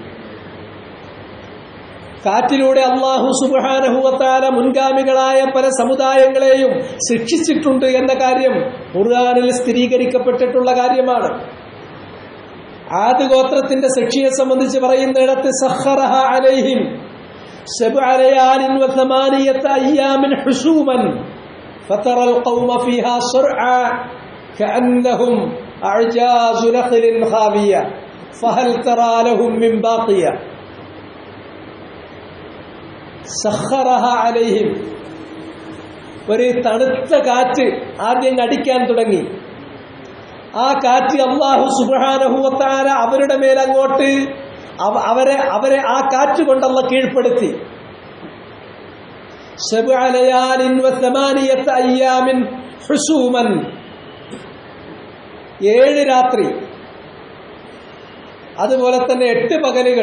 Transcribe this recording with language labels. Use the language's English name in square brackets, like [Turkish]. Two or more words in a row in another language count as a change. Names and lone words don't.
[Malayalam] കാറ്റിലൂടെ [Arabic] الله سبحانه وتعالى [Malayalam] മുൻഗാമികളായ പല സമുദായങ്ങളെയും ശിക്ഷിച്ചിട്ടുണ്ട് എന്ന കാര്യം ഖുർആനിൽ സ്ഥിരീകരിക്കപ്പെട്ടിട്ടുള്ള കാര്യമാണ്. ആദ് ഗോത്രത്തിന്റെ ശിക്ഷയെ സംബന്ധിച്ച് പറയുന്നിടത്ത് [Arabic] سخرها عليهم 7 ليال و 8 أيام حسوما فترى القوم فيها صرعى كأنهم أعجاز نخل خاوية فهل ترى لهم من باقية سخرها عليهم. [Malayalam] ഒരു തണുത്ത കാറ്റ് ആദ്യം അടിക്കാൻ തുടങ്ങി. ആ കാറ്റ് [Arabic] الله سبحانه وتعالى [Malayalam] അവരുടെ മേൽ അങ്ങോട്ട് അവരെ ആ കാറ്റ് കൊണ്ടല്ല കീഴ്പ്പെടുത്തി. [Arabic] 7 ليال و 8 أيام حسوما, [Malayalam] 7 രാത്രി, അതുപോലെ തന്നെ 8 പകലുകൾ.